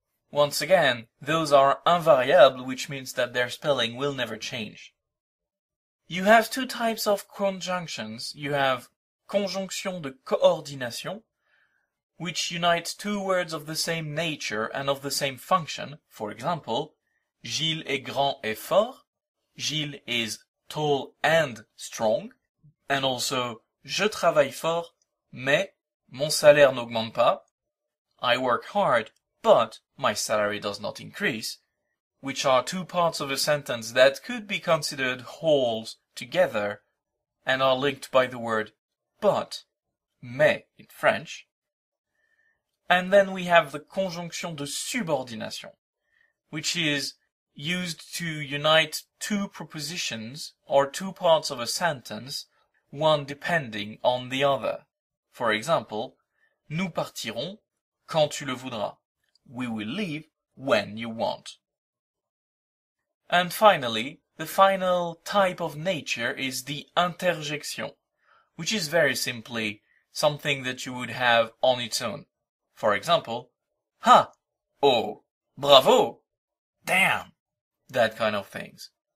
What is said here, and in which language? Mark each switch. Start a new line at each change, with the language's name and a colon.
English: Once again, those are invariables, which means that their spelling will never change. You have two types of conjunctions. You have conjonction de coordination, which unite two words of the same nature and of the same function.
French: For example, Gilles est grand et fort.
English: Gilles is tall and strong. And also,
French: je travaille fort, mais mon salaire n'augmente pas.
English: I work hard, but my salary does not increase, which are two parts of a sentence that could be considered wholes together and are linked by the word but, mais in French. And then we have the conjonction de subordination, which is used to unite two propositions or two parts of a sentence, one depending on the other. For example,
French: nous partirons quand tu le voudras.
English: We will leave when you want. And finally, the final type of nature is the interjection, which is very simply something that you would have on its own. For example, ha, oh, bravo, damn, that kind of things.